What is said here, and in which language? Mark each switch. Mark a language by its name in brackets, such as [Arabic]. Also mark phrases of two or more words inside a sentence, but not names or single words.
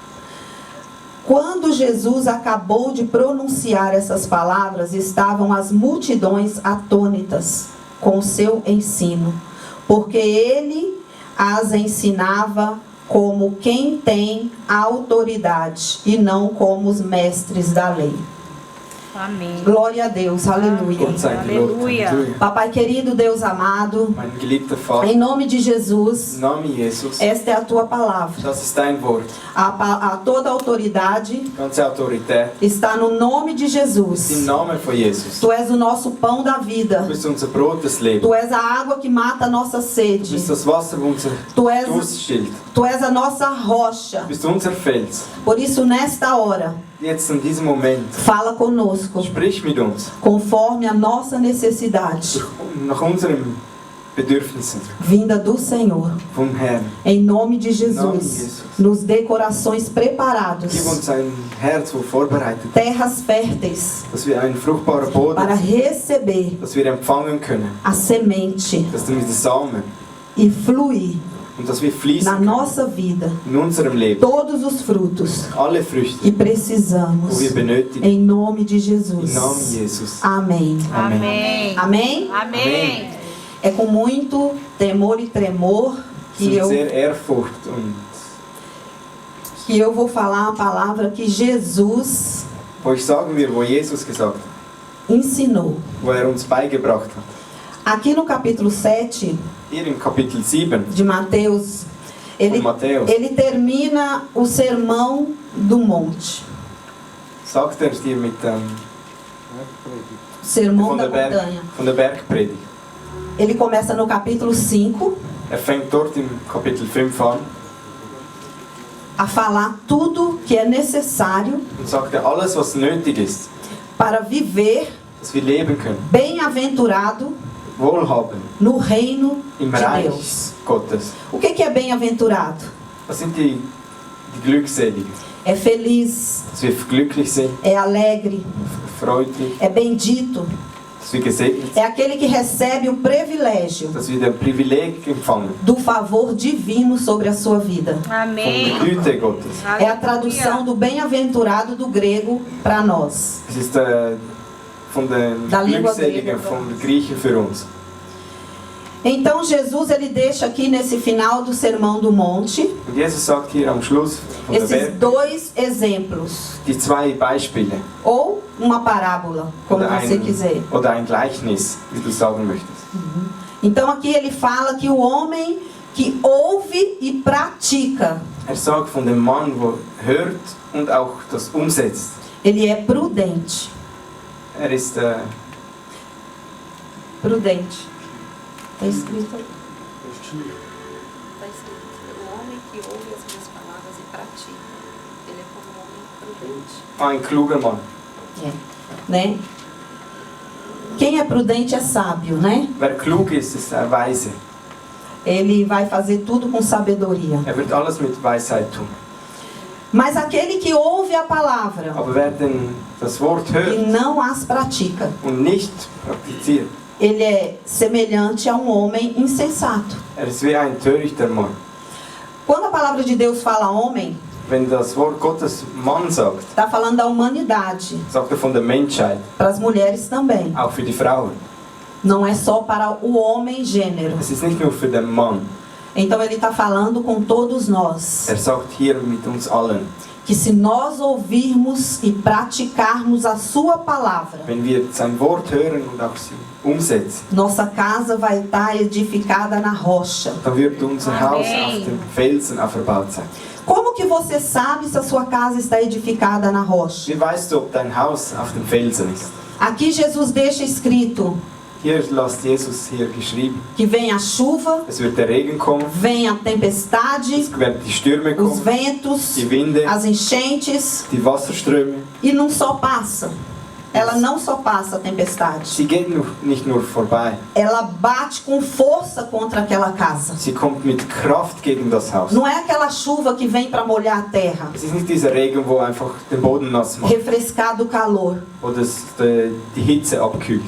[Portuguese] Quando Jesus acabou de pronunciar essas palavras, estavam as multidões atônitas com o seu ensino, porque ele as ensinava como quem tem autoridade e não como os mestres da lei. Amém. Glória a Deus, aleluia. [German] Gott sei gelobt. [Portuguese] Aleluia. [German] Halleluja. [Portuguese] Papai querido, Deus amado, [German] Mein geliebter Vater, [Portuguese] em nome de Jesus, [German] im Namen Jesus, [Portuguese] esta é a tua palavra. [German] das ist dein Wort. [Portuguese] A toda autoridade [German] Ganze Autorität [Portuguese] está no nome de [German] im [Portuguese] Jesus. [German] Namen von Jesus. [Portuguese] Tu és o nosso pão da [German] Du [Portuguese] vida. [German] bist unser Brot des Lebens. [Portuguese] Tu és a água que mata a nossa [German] Du [Portuguese] sede. [German] bist das Wasser, wo unser [Portuguese] Tu és, [German] Durst stillt. [Portuguese] tu és a nossa rocha. [German] Du bist unser Fels. [Portuguese] Por isso, nesta hora, [German] Jetzt in diesem Moment, [Portuguese] fala conosco, [German] sprich mit uns, [Portuguese] conforme a nossa necessidade, [German] nach unseren Bedürfnissen [Portuguese] vinda do Senhor. [German] vom Herrn. [Portuguese] Em nome de Nome de Jesus, Jesus. nos dê corações preparados, [German] Gib uns ein Herz, wo vorbereitet ist, [Portuguese] terras férteis, [German] dass wir einen fruchtbaren Boden, [Portuguese] para receber [German] dass wir empfangen können, [Portuguese] a semente [German] dass du mit den Samen [Portuguese] e fluir [German] und dass wir [Portuguese] na [German] fließen können [Portuguese] nossa vida [German] in unserem Leben. [Portuguese] todos os frutos [German] Alle Früchte, [Portuguese] que precisamos, [German] wo wir benötigen, [Portuguese] em nome de [German] im [Portuguese] Jesus. [German] Namen Jesus. [Portuguese] Amém. Amém. Amém? Amém. É com muito temor e tremor que [German] Mit [Portuguese] eu, [German] sehr Ehrfurcht und [Portuguese] que eu vou falar a palavra que Jesus [German] euch sagen wir, wo Jesus gesagt hat, [Portuguese] ensinou. [German] wo er uns beigebracht hat. [Portuguese] Aqui no capítulo 7 [German] Hier im Kapitel 7 [Portuguese] de Mateus, [German] von Matthäus [Portuguese] ele termina o sermão do monte. [German] sagt er dir mit [Portuguese] O sermão [German] von [Portuguese] da [German] der [Portuguese] montanha. [German] von der Bergpredigt. [Portuguese] Ele começa no capítulo 5, [German] Er fängt dort im Kapitel 5 an, [Portuguese] a falar tudo que é necessário [German] und sagte alles, was nötig ist, [Portuguese] para viver [German] dass wir leben können, [Portuguese] bem-aventurado [German] wohlhabend [Portuguese] no reino [German] im [Portuguese] de [German] Reich [Portuguese] Deus. [German] Gottes. [Portuguese] O que é bem-aventurado? [German] Was sind die Glückseligen? [Portuguese] É feliz, [German] Dass wir glücklich sind, [Portuguese] é alegre, [German] freundlich, [Portuguese] é bendito. [German] dass wir gesegnet sind, [Portuguese] É aquele que recebe o privilégio [German] dass wir den Privileg empfangen [Portuguese] do favor divino sobre a sua vida. [German] von [Portuguese] Amém. [German] der Güte Gottes. [Portuguese] É a tradução do bem-aventurado do grego para nós. [German] Es ist von den [Portuguese] Da língua [German] Glückseligen, [Portuguese] grega. [German] von den Griechen für uns. [Portuguese] Então Jesus ele deixa aqui nesse final do Sermão do Monte [German] Und Jesus sagt hier am Schluss von der [Portuguese] esses [German] Berg [Portuguese] dois exemplos, [German] die zwei Beispiele [Portuguese] ou uma parábola, como você quiser. [German] oder ein Gleichnis, wie du sagen möchtest. [Portuguese] Então aqui ele fala que o homem que ouve e pratica, [German] Sagt von dem Mann, der hört und auch das umsetzt. [Portuguese] ele é prudente. [German] Ist [Portuguese] Prudente. Está escrito aí. Está escrito: o homem que ouve as minhas palavras e pratica, ele é como um homem prudente. [German] ein kluger Mann. [Portuguese] Né? Quem é prudente é sábio, né? [German] Wer klug ist, ist weise. [Portuguese] Ele vai fazer tudo com sabedoria. [German] Wird alles mit Weisheit tun. [Portuguese] Mas aquele que ouve a palavra [German] Aber wer denn das Wort [Portuguese] e [German] hört [Portuguese] não as pratica, [German] und nicht praktiziert, [Portuguese] ele é semelhante a um homem insensato. [German] ist wie ein törichter Mann. [Portuguese] Quando a palavra de Deus fala homem, [German] Wenn das Wort Gottes Mann sagt, [Portuguese] está falando da humanidade, [German] sagt von der Menschheit, [Portuguese] para as mulheres também. [German] auch für die Frauen. [Portuguese] Não é só para o homem gênero. [German] Es ist nicht nur für den Mann. [Portuguese] Então ele está falando com todos nós. [German] Sagt hier mit uns allen, [Portuguese] Que se nós ouvirmos e praticarmos a sua palavra, [German] wenn wir sein Wort hören und auch sie umsetzen, [Portuguese] nossa casa vai estar edificada na rocha. [German] dann wird unser [Portuguese] Amen. [German] Haus auf dem Felsen verbaut sein. [Portuguese] Como que você sabe se a sua casa está edificada na rocha? [German] Wie weißt du, ob dein Haus auf dem Felsen ist? [Portuguese] Aqui Jesus deixa escrito [German] Hier lässt Jesus hier geschrieben, [Portuguese] que vem a chuva, [German] es wird der Regen kommen, [Portuguese] vem a tempestade, [German] es werden die Stürme [Portuguese] os [German] kommen, [Portuguese] ventos, [German] die Winde, [Portuguese] as enchentes, [German] die Wasserströme. [Portuguese] e não só passa. Ela não só passa a tempestade. [German] Sie geht nicht nur vorbei, [Portuguese] Ela bate com força contra aquela casa. [German] sie kommt mit Kraft gegen das Haus. [Portuguese] Não é aquela chuva que vem para molhar a terra, [German] Es ist nicht dieser Regen, wo einfach den Boden nass macht, [Portuguese] refrescar do calor. [German] wo die Hitze abkühlt.